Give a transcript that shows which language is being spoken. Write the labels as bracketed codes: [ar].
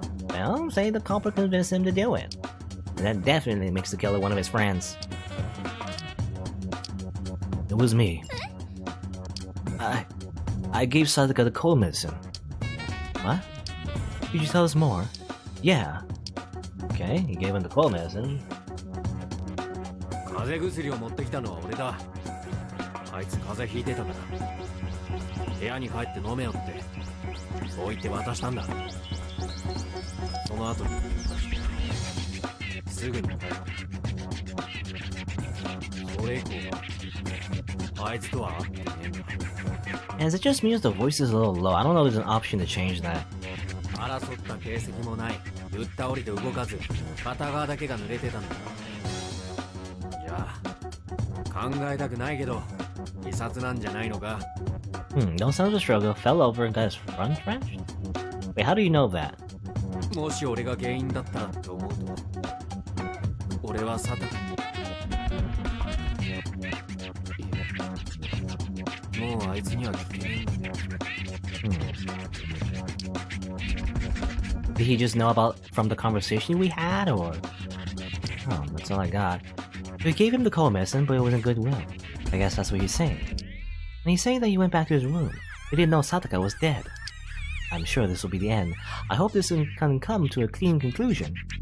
[en] Well, say the culprit convinced him to do it. And that definitely makes the killer one of his friends. It was me. I gave Sadaka the cold medicine. What? Could you tell us more? Yeah. Okay, he gave him the cold medicine. [ja] 風邪薬を持ってきたのは俺だ。あいつ風邪ひいてたから。部屋に帰って飲めよって。そう言って渡したんだ。その後にすぐに帰る。それ以降はあいつとは会ってねえんだ。 [en] And is it just me or the voice is a little low? I don't know if there's an option to change that. [ja] 争った形跡もない。ぶっ倒りで動かず、片側だけが濡れてたんだ。じゃあ、考えたくないけど、自殺なんじゃないのか? [en] No sign of a struggle, fell over and got his front wrenched? Wait, how do you know that? [ja] もし俺が原因だったらって思うと、俺はサタカに。もうあいつには聞けないんだよ。 [en] Did he just know about from the conversation we had, or? Oh, that's all I got. We gave him the cold medicine, but it wasn't goodwill. I guess that's what he's saying. And he's saying that he went back to his room. He didn't know Sataka was dead. I'm sure this will be the end. I hope this can come to a clean conclusion.